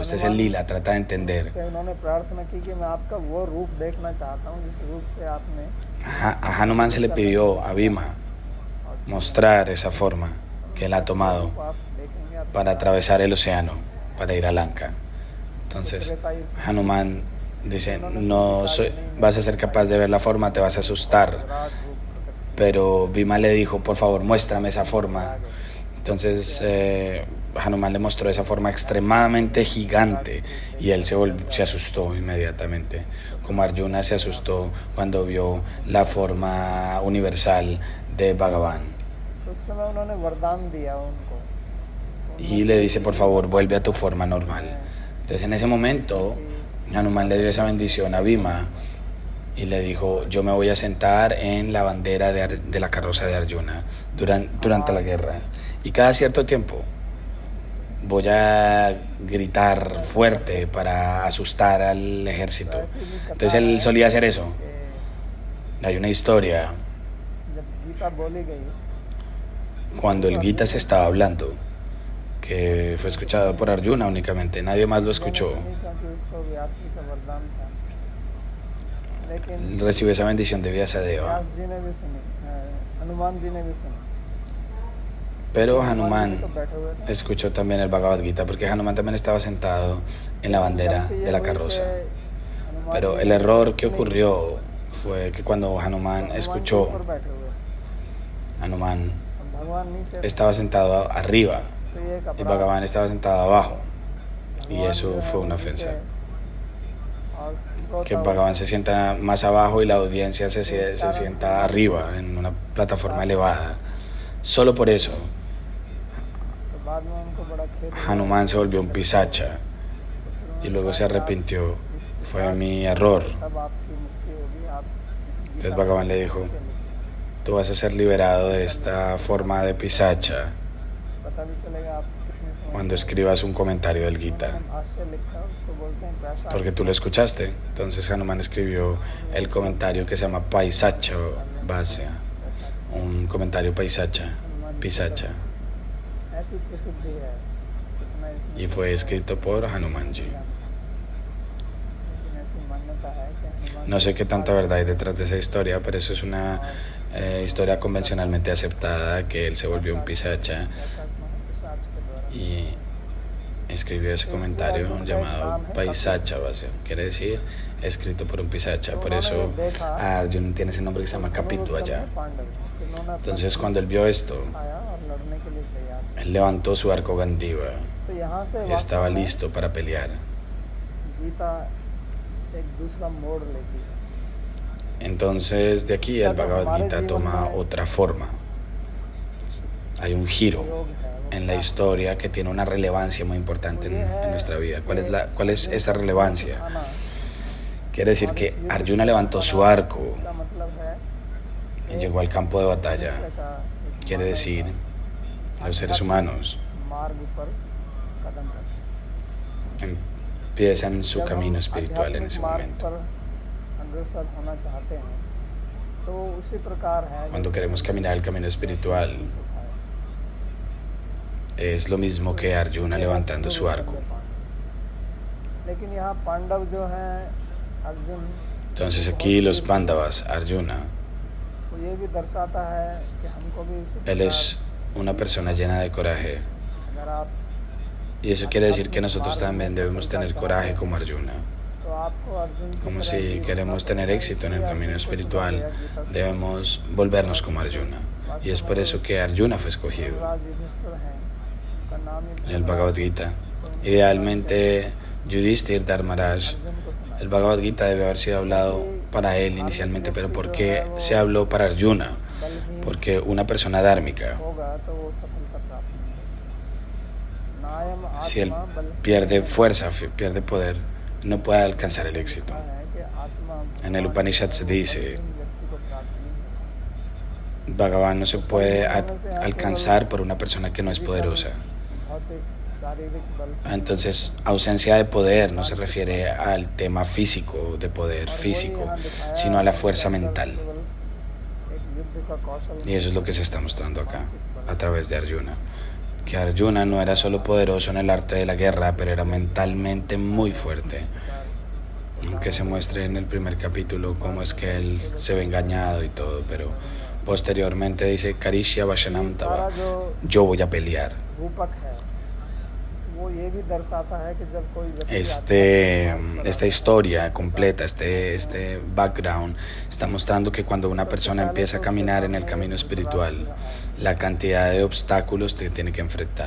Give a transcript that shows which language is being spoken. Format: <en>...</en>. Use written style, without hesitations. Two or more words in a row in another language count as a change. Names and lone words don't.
<es>Este es el lila, trata de entender.</es> <hi>से उन्होंने प्रार्थना की कि मैं आपका वो रूप देखना चाहता हूँ जिस रूप से आपने</hi> <es>A Hanuman se le pidió a Bhima</es> <hi>और</hi> <es>mostrar esa forma que él ha tomado</es> <hi>आप देखेंगे आप</hi> <es>para atravesar el océano, para ir a Lanka. Entonces, Hanuman dice, vas a ser capaz de ver la forma, te vas a asustar.</es> <hi>विराट रूप प्रकट</hi> <es>Pero Bhima le dijo, por favor, muéstrame esa forma. Entonces Hanuman le mostró esa forma extremadamente gigante y él se asustó inmediatamente, como Arjuna se asustó cuando vio la forma universal de Bhagavan.</es> <hi>तो उस समय उन्होंने वरदान दिया उनको</hi> <es>Y le dice, por favor, vuelve a tu forma normal. Entonces en ese momento Hanuman le dio esa bendición a Bhima y le dijo, yo me voy a sentar en la bandera de la carroza de Arjuna durante la guerra. Y cada cierto tiempo voy a gritar fuerte para asustar al ejército. Entonces él solía hacer eso. Hay una historia</es> <hi>जब गीता बोली गई</hi> <es>cuando el Gita se estaba hablando, que fue escuchado por Arjuna únicamente, nadie más lo escuchó.</es> <hi>क्योंकि उसको व्यास जी का वरदान था लेकिन</hi> <es>Recibió esa bendición de Vyasadeva.</es> <hi>व्यास जी ने भी सुनी हनुमान जी ने भी सुनी</hi> <es>Pero</es> <hi>हनुमान जी</hi> <es>Hanuman</es> <hi>तो बैठे हुए थे</hi> <es>escuchó también el Bhagavad Gita, porque Hanuman también estaba sentado en la bandera de la carroza.</es> <hi>हनुमान</hi> <es>Pero</es> <hi>जी</hi> <es>el</es> <hi>ने</hi> <es>error que</es> <hi>सुनी,</hi> <es>ocurrió fue que cuando Hanuman</es> <hi>हनुमान जी</hi> <es>escuchó,</es> <hi>ऊपर बैठे हुए</hi> <es>Hanuman</es> <hi>भगवान नीचे</hi> <es>estaba sentado arriba</es> <hi>तो ये एक</hi> <es>y</es> <hi>अपराध</hi> <es>Bhagavan estaba sentado abajo. Y</es> <hi>भगवान</hi> <es>eso</es> <hi>जो है</hi> <es>fue</es> <hi>वो</hi> <es>una</es> <hi>नीचे</hi> <es>ofensa.</es> <hi>और</hi> <es>Que</es> <hi>श्रोता</hi> <es>Bhagavan se sienta más abajo y la audiencia se sienta arriba, en una plataforma elevada. Solo por eso,</es> <hi>तो बाद में उनको बड़ा खेद हुआ।</hi> <es>Hanuman se volvió un pisacha y luego se arrepintió. Fue mi error.</es> <hi>तब आपकी मुक्ति होगी आप</hi> <es>Entonces Bhagavan le dijo, tú vas a ser liberado de esta forma de pisacha</es> <hi>पता भी चलेगा आप कितने समय</hi> <es>cuando escribas un comentario del Gita.</es> <hi>भाष्य लिखा उसको बोलते हैं प्रसाद</hi> <es>Porque tú lo escuchaste. Entonces Hanuman escribió el comentario que se llama Paisacha Vasya, un comentario paisacha, pisacha,</es> <hi>ऐसी प्रसिद्धि है कितना इसमें</hi> <es>y fue escrito por Hanumanji.</es> <hi>लेकिन ऐसी मान्यता है कि हनुमान</hi> <es>No sé qué tanta verdad hay detrás de esa historia, pero eso es una historia convencionalmente aceptada, que él se volvió un pisacha</es> <hi>महाप्रसाद के द्वारा</hi> <es>y escribió ese comentario llamado Paisacha Vasya, quiere decir escrito por un pisacha. Por eso Arjuna tiene ese nombre que se llama Kapitvaja.</es> <hi>पांडव उन्होंने</hi> <es>Entonces cuando él vio esto,</es> <hi>आया और लड़ने के लिए तैयार</hi> <es>él levantó su arco Gandiva</es> <hi>तो यहाँ से</hi> <es>y estaba listo para pelear.</es> <hi>गीता एक दूसरा मोड़ लेती है</hi> <es>Entonces de aquí el Bhagavad Gita toma otra forma. Hay un giro</es> <hi>योग है वो</hi> <es>en la historia que tiene una relevancia muy importante en nuestra vida. ¿Cuál es esa relevancia?</es> <hi>आना</hi> <es>Quiere decir que Arjuna levantó su arco</es> <hi>इसका मतलब है</hi> <es>y llegó al campo de batalla.</es> <hi>का एक</hi> <es>Quiere decir, los seres humanos</es> <hi>मार्ग पर कदम रखें</hi> <es>empiezan su camino espiritual en ese momento.</es> <hi>पर अग्रसर होना चाहते हैं तो उसी प्रकार है</hi> <es>Cuando queremos caminar el camino espiritual, es lo mismo que Arjuna levantando su arco.</es> <hi>लेकिन यहाँ पांडव जो हैं अर्जुन</hi> <es>Entonces aquí los Pandavas, Arjuna,</es> <hi>तो ये भी दर्शाता है कि हमको भी उसी</hi> <es>él</es> <hi>प्रकार</hi> <es>es una persona llena de coraje.</es> <hi>अगर आप</hi> <es>Y eso quiere decir que nosotros también debemos tener coraje como Arjuna.</es> <hi>तो आपको अर्जुन की</hi> <es>Como</es> <hi>तरह</hi> <es>si</es> <hi>जीवन</hi> <es>queremos</es> <hi>का</hi> <es>tener éxito en el camino espiritual, debemos volvernos como Arjuna. Y es por eso que Arjuna fue escogido</es> <hi>राज युधिष्ठिर हैं उनका नाम ही</hi> <es>en el Bhagavad Gita. Idealmente, Yudhishthir Dharmaraj,</es> <hi>अर्जुन को सुना</hi> <es>el Bhagavad Gita debe haber sido hablado para él inicialmente, pero ¿por qué se habló para Arjuna?</es> <hi>बलहीन</hi> <es>Porque una persona dármica,</es> <hi>होगा तो वो सफलता प्राप्त नहीं कर सकता नायम</hi> <es>si él</es> <hi>आत्मा बल</hi> <es>pierde fuerza, pierde poder, no puede alcanzar el éxito.</es> <hi>है कि आत्मा</hi> <es>En el Upanishad se dice,</es> <hi>बलहीन व्यक्ति को प्राप्त नहीं होता</hi> <es>Bhagavan no se puede alcanzar por una persona que no es poderosa.</es> <hi>भौतिक शारीरिक बल</hi> <es>Entonces, ausencia de poder no se refiere al tema físico, de poder físico, sino a la fuerza mental.</es> <hi>केवल एक युद्ध का कौशल</hi> <es>Y eso es lo que se está mostrando acá, a través de Arjuna. Que Arjuna no era solo poderoso en el arte de la guerra, pero era mentalmente muy fuerte. Aunque se muestre en el primer capítulo cómo es que él se ve engañado y todo, pero Posteriormente dice</es> <sa>Karishya Vashanam</sa> <hi>सारा</hi> <es>Tava,</es> <hi>जो</hi> <es>yo voy a pelear.</es> <hi>रूपक है वो ये भी दर्शाता है कि जब कोई व्यक्ति</hi> <es>Esta historia completa, este background, está mostrando que cuando una persona empieza a caminar en el camino espiritual, la cantidad de obstáculos que tiene que enfrentar.</es>